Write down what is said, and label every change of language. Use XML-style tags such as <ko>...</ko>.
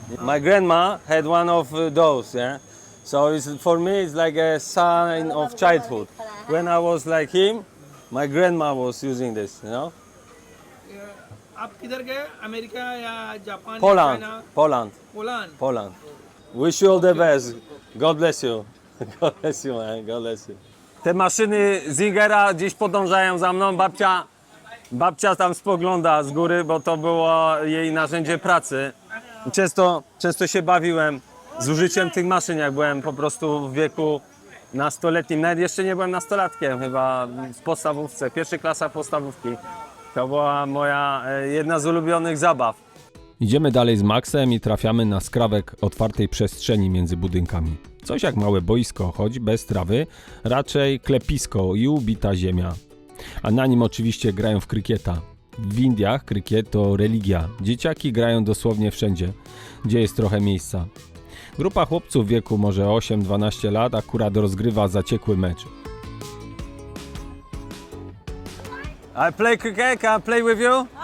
<en>My grandma had one of those, yeah? So it's, for me it's like a sign of childhood. When I was like him, my grandma was using this, you know?</en> <hi>आप किधर गए America या Japan या</hi> <en>Poland, China? Poland, Poland Poland. Wish you all the best. God bless you. God bless you, man. God bless you.</en> <pl>Te maszyny Zingera gdzieś podążają za mną. Babcia tam spogląda z góry, bo to było jej narzędzie pracy. Często się bawiłem z użyciem tych maszyn, jak byłem po prostu w wieku nastoletnim. Nawet jeszcze nie byłem nastolatkiem, chyba w podstawówce, pierwsza klasa podstawówki. To była moja jedna z ulubionych zabaw. Idziemy dalej z Maxem i trafiamy na skrawek otwartej przestrzeni między budynkami. Coś jak małe boisko, choć bez trawy, raczej klepisko i ubita ziemia. A na nim oczywiście grają w krykieta. W Indiach krykiet to religia. Dzieciaki grają dosłownie wszędzie, gdzie jest trochę miejsca. Grupa chłopców w wieku może 8-12 lat akurat rozgrywa zaciekły mecz.</pl> <en>I play cricket, can I play with you?</en>